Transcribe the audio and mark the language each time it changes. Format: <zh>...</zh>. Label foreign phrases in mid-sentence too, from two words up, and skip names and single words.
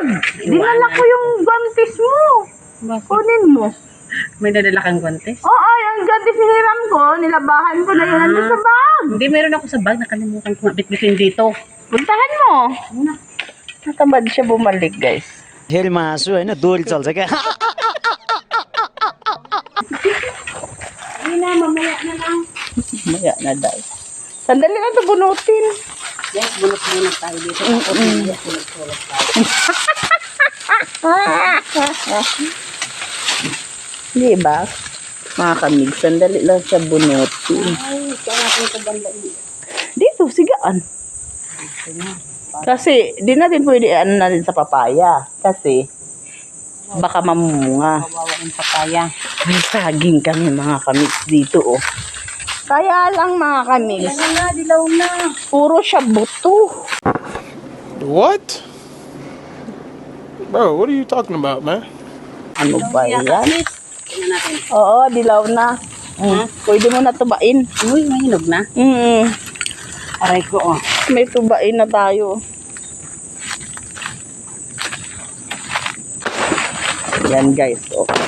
<tl>Dinala ko yung guantes mo. Kunin mo. May nadala kang guantes? Oo, yung guantes hiniram ko. Nilabahan ko na yun nandun sa bag. Hindi, meron ako sa bag. Nakalimutan ko bitbitin dito. Puntahan mo. Natamad siya bumalik, guys. हेल में हाँसु होइन दोहोरी चल्छ क्या Ay na, mamaya na lang. Maya na daw. Sandali lang ito bunutin. Yes, bulot muna tayo dito. Tapos mamaya sulat tayo. Di ba? Mga kamig, sandali lang siya bunutin. Ay, kaya natin ito bandain. Dito, sigaan. Kasi, di natin pwede ano na rin sa papaya. Kasi, baka mamunga. Kawawa yung papaya. May saging kami mga kamigs dito, oh. Kaya lang mga kamigs, Ano na, dilaw na. puro siya buto.</tl> <en>What? Bro, what are you talking about, man?</en> <tl>Ano ba yan? Tingnan natin. Oo, dilaw na. Pwede mo na tubain. Uy, may hinog na. Aray ko, oh. May tubain na tayo. Yan guys, oh.</tl>